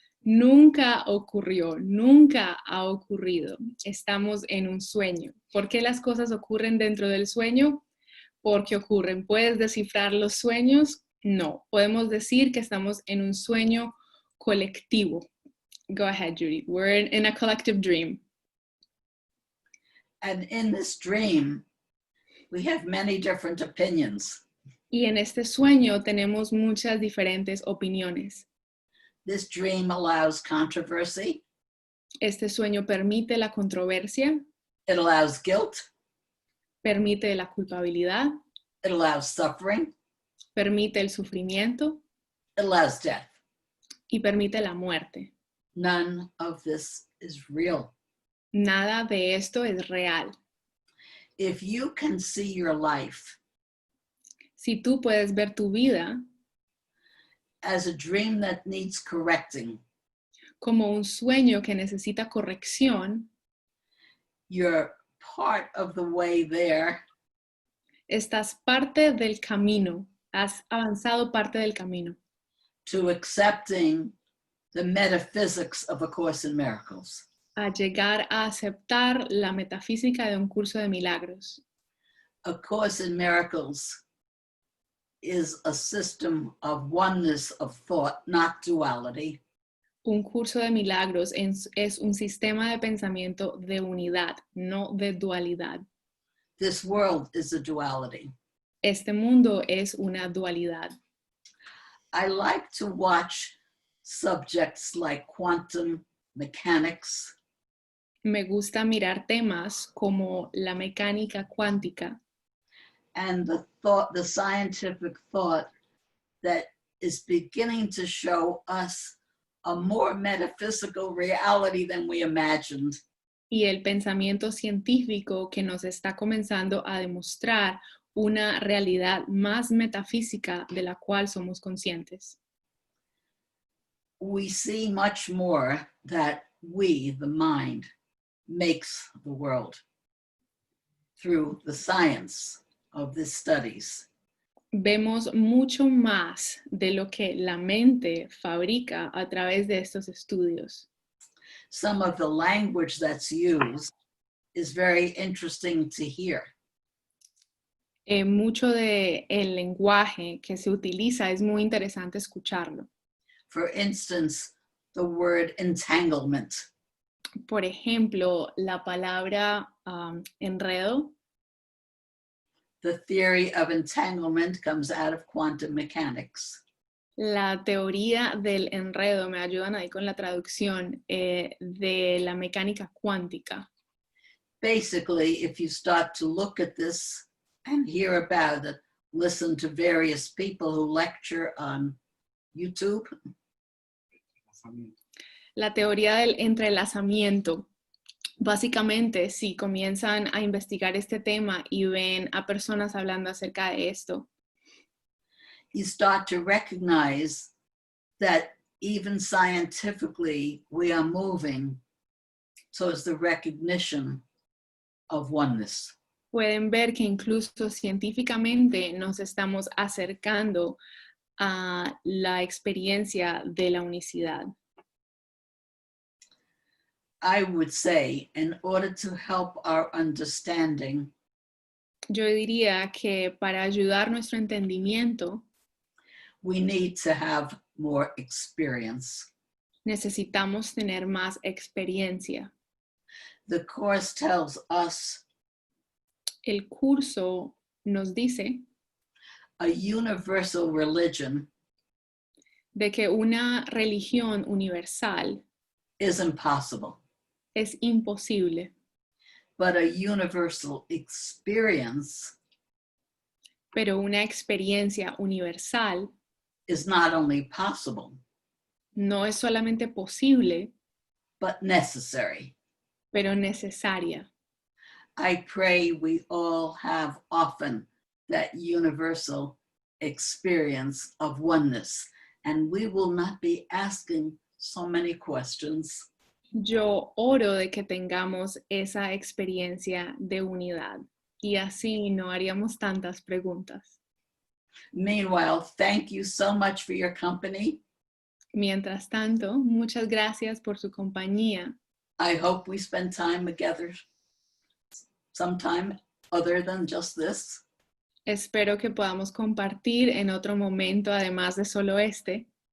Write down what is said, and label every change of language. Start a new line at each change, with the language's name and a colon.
Spanish: Nunca ocurrió, nunca ha ocurrido. Estamos en un sueño. ¿Por qué las cosas ocurren dentro del sueño? Porque ocurren. ¿Puedes descifrar los sueños? No. Podemos decir que estamos en un sueño colectivo.
English: Go ahead, Judy. We're in a collective dream. And in this dream, we have many different opinions.
Spanish: Y en este sueño tenemos muchas diferentes opiniones.
English: This dream allows controversy.
Spanish: Este sueño permite la controversia,
English: It allows guilt.
Spanish: permite la culpabilidad,
English: It allows suffering.
Spanish: permite el sufrimiento
English: It allows death.
Spanish: y permite la muerte.
English: None of this is real.
Spanish: Nada de esto es real.
English: If you can see your life
Spanish: Si tú puedes ver tu vida
English: as a dream that needs correcting,
Spanish: como un sueño que necesita corrección,
English: you're part of the way there.
Spanish: estás parte del camino, has avanzado parte del camino
English: To accepting the metaphysics of A Course in Miracles.
Spanish: a llegar a aceptar la metafísica de un curso de milagros.
English: A Course in Miracles is a system of oneness of thought, not duality.
Spanish: Un curso de milagros es un sistema de pensamiento de unidad, no de dualidad.
English: This world is a duality.
Spanish: Este mundo es una dualidad.
English: I like to watch subjects like quantum mechanics,
Spanish: Me gusta mirar temas como la mecánica cuántica
English: and the scientific thought that is beginning to show us a more metaphysical reality than we imagined.
Spanish: y el pensamiento científico que nos está comenzando a demostrar una realidad más metafísica de la cual somos conscientes.
English: We see much more that we, the mind, makes the world through the science of these studies.
Spanish: Vemos mucho más de lo que la mente fabrica a través de estos estudios.
English: Some of the language that's used is very interesting to hear.
Spanish: Mucho del lenguaje que se utiliza es muy interesante escucharlo.
English: For instance, the word entanglement.
Spanish: Por ejemplo, la palabra enredo.
English: The theory of entanglement comes out of quantum mechanics.
Spanish: La teoría del enredo, me ayudan ahí con la traducción, de la mecánica cuántica.
English: Basically, if you start to look at this and hear about it, listen to various people who lecture on YouTube.
Spanish: La teoría del entrelazamiento. Básicamente, si comienzan a investigar este tema y ven a personas hablando acerca de esto,
English: you start to recognize that even scientifically we are moving towards the recognition of oneness.
Spanish: pueden ver que incluso científicamente nos estamos acercando a la experiencia de la unicidad.
English: I would say, in order to help our understanding,
Spanish: Yo diría que para ayudar nuestro entendimiento
English: we need to have more experience.
Spanish: necesitamos tener más experiencia.
English: The Course tells us
Spanish: El curso nos dice
English: a universal religion
Spanish: de que una religión universal
English: is impossible,
Spanish: es imposible,
English: but a universal experience
Spanish: pero una experiencia universal
English: is not only possible,
Spanish: no es solamente posible,
English: but necessary.
Spanish: pero necesaria.
English: I pray we all have often that universal experience of oneness, and we will not be asking so many questions.
Spanish: Yo oro de que tengamos esa experiencia de unidad y así no haríamos tantas preguntas.
English: Meanwhile, thank you so much for your company.
Spanish: Mientras tanto, muchas gracias por su compañía.
English: I hope we spend time together sometime other than just this.
Spanish: Espero que podamos compartir en otro momento, además de solo este.